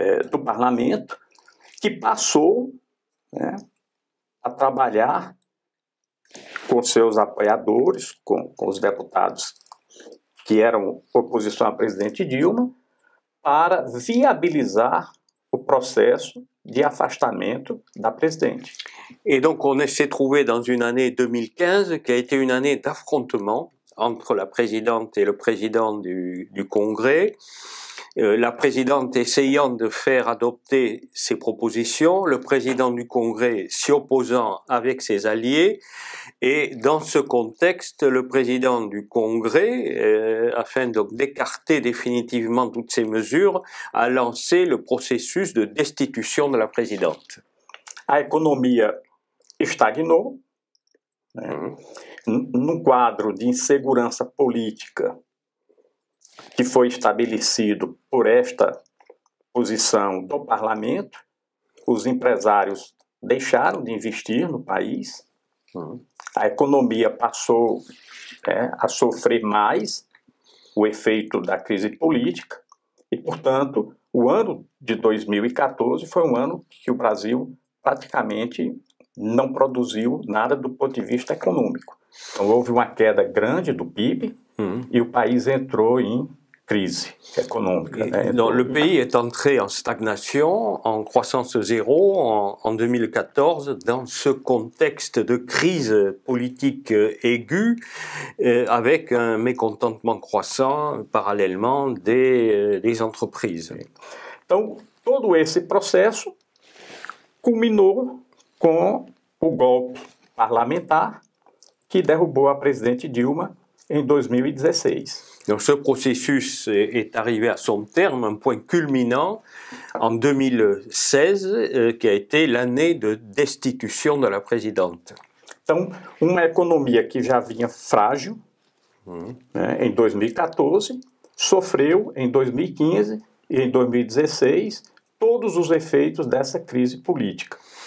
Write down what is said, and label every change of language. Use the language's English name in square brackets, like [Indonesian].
[Portuguese] do parlamento, que passou a trabalhar com seus apoiadores, com os deputados que eram oposição à presidente Dilma, para viabilizar o processo de afastamento da presidente. [French] Et donc on s'est trouvé dans une année 2015 qui a été une année d'affrontement entre la présidente et le président du Congrès, la présidente essayant de faire adopter ses propositions, le président du Congrès s'y opposant avec ses alliés, et dans ce contexte, le président du Congrès, afin donc d'écarter définitivement toutes ces mesures, a lancé le processus de destitution de la présidente. [Portuguese] A economia estagnou, né? Num quadro de insegurança política que foi estabelecido por esta posição do parlamento, os empresários deixaram de investir no país, a economia passou a sofrer mais o efeito da crise política e, portanto, o ano de 2014 foi um ano que o Brasil praticamente não produziu nada do ponto de vista econômico. Então, houve uma queda grande do PIB e o país entrou em crise économique. [French] Donc, le pays est entré en stagnation, en croissance zéro en 2014, dans ce contexte de crise politique aiguë, avec un mécontentement croissant parallèlement des entreprises. [Portuguese] Então, todo esse processo culminou com o golpe parlamentar que derrubou a presidente Dilma em 2016. [French] Donc ce processus est arrivé à son terme, un point culminant en 2016, qui a été l'année de destitution de la présidente. [Portuguese] Então, uma economia que já vinha frágil, em 2014, sofreu em 2015 e em 2016 todos os efeitos dessa crise política.